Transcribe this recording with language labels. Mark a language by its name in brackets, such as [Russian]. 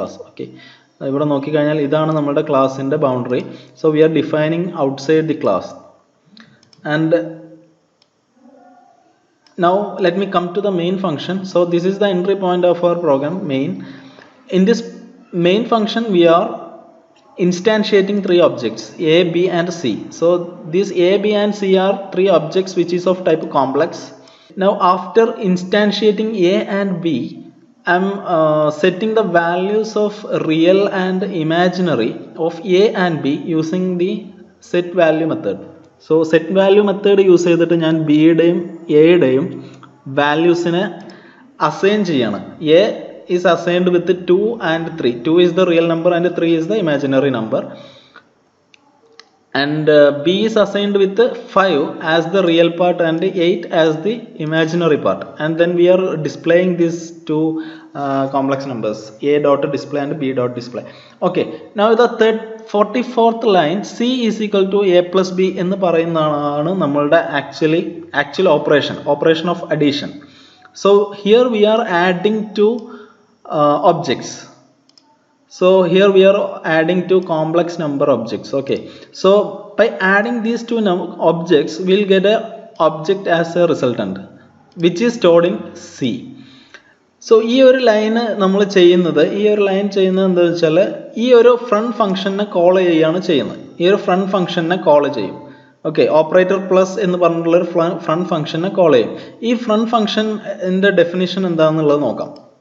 [Malayalam] Okay, ഇവിടെ നോക്കിക്കഴിഞ്ഞാൽ ഇതാണ് നമ്മുടെ ക്ലാസിൻ്റെ boundary. [English] So we are defining outside the class. And now let me come to the main function. So this is the entry point of our program, main. In this main function we are instantiating three objects, a, b and c. So these a, b and c are three objects which is of type complex. Now after instantiating a and b, I am setting the values of real and imaginary of a and b using the set value method. [Malayalam] So set value method use ചെയ്തിട്ട് ഞാൻ b യുടെയും a യുടെയും വാല്യൂസിനെ assign ചെയ്യാണ്. [English] a is assigned with 2 and 3. 2 is the real number and 3 is the imaginary number. and b is assigned with 5 as the real part and 8 as the imaginary part, and then we are displaying these two complex numbers, a dot display and b dot display. Okay, now the 44th line, c is equal to a plus b [Malayalam] എന്ന് പറയുന്നതാണ് നമ്മളുടെ [English] actual operation of addition. So here we are adding two objects. So here we are adding two complex number objects. Okay, so by adding these two objects, we'll get a object as a resultant, which is stored in C. [Malayalam] So ഈ ഒരു line നമ്മൾ ചെയ്യുന്നത്, എന്താണെന്ന് വെച്ചാൽ ഈ ഒരു front ഫംഗ്ഷനെ call ചെയ്യുകയാണ് ചെയ്യുന്നത്. ഈ ഒരു ഫ്രണ്ട് ഫംഗ്ഷനെ കോൾ ചെയ്യും. ഓക്കെ, ഓപ്പറേറ്റർ പ്ലസ് എന്ന് പറഞ്ഞിട്ടുള്ള ഒരു ഫ്രണ്ട് ഫംഗ്ഷനെ കോൾ ചെയ്യും. ഈ ഫ്രണ്ട് ഫംഗ്ഷൻ്റെ ഡെഫിനിഷൻ എന്താണെന്നുള്ളത് നോക്കാം.